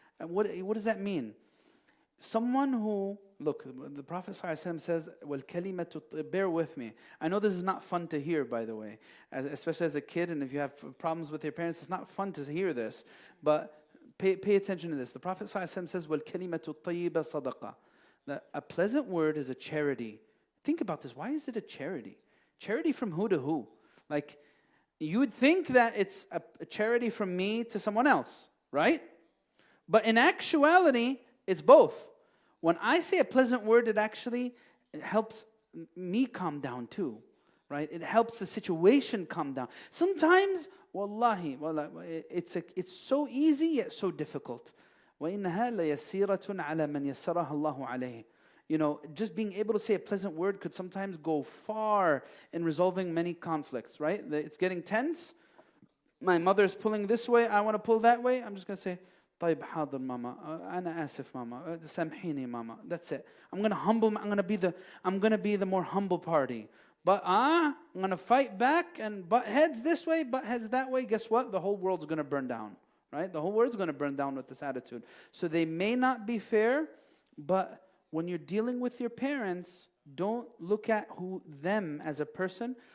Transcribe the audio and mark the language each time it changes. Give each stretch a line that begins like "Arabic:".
English: And what does that mean? Someone who, look, the Prophet ﷺ says, وَالْكَلِمَةُ bear with me. I know this is not fun to hear, by the way, especially as a kid, and if you have problems with your parents, it's not fun to hear this. But pay attention to this. The Prophet ﷺ says,
Arabic: وَالْكَلِمَةُ الطَّيِّبَ صَدَقَةٌ.
English: That a pleasant word is a charity. Think about this. Why is it a charity? Charity from who to who? Like, you would think that it's a charity from me to someone else, right? But in actuality, it's both. When I say a pleasant word, it helps me calm down too, right? It helps the situation calm down. Sometimes, wallahi, it's so easy yet so difficult.
Arabic: وَإِنَّهَا لَيَسِيرَةٌ عَلَى مَنْ يَسَّرَهَا اللَّهُ عَلَيْهِ.
English: Just being able to say a pleasant word could sometimes go far in resolving many conflicts, right? It's getting tense. My mother's pulling this way, I want to pull that way. I'm just going to say,
Arabic: طيب حاضر ماما أنا آسف ماما سامحيني ماما.
English: That's it. I'm going to be the more humble party. But I'm going to fight back and butt heads this way, butt heads that way. Guess what? The whole world's going to burn down, right? The whole world's going to burn down with this attitude. So they may not be fair, but when you're dealing with your parents, don't look at them as a person.